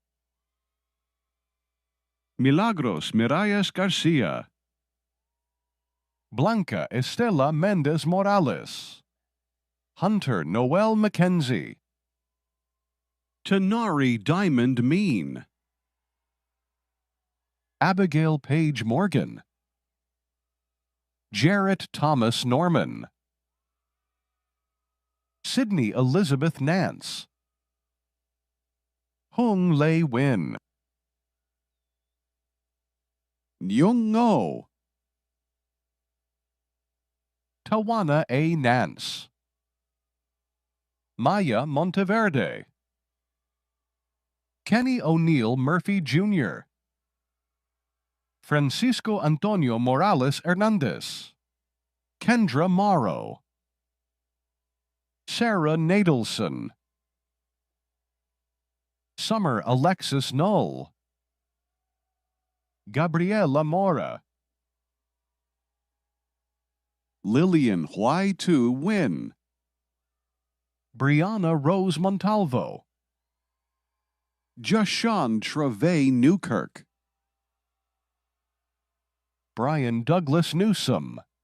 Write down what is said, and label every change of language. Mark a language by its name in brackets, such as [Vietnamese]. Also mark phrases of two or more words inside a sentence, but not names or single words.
[English] Milagros Miralles Garcia, Blanca Estela Mendez Morales, Hunter Noel McKenzie, Tanari Diamond Mean, Abigail Page Morgan, Jarrett Thomas Norman, Sydney Elizabeth Nance, Hung Lei Win, Nyung Ngo, Tawana A. Nance, Maya Monteverde, Kenny O'Neill Murphy Jr., Francisco Antonio Morales Hernandez, Kendra Morrow, Sarah Nadelson, Summer Alexis Knoll, Gabriela Mora, Lillian Huai Tu Win, Brianna Rose Montalvo, Jashawn Treve Newkirk, Brian Douglas Newsom,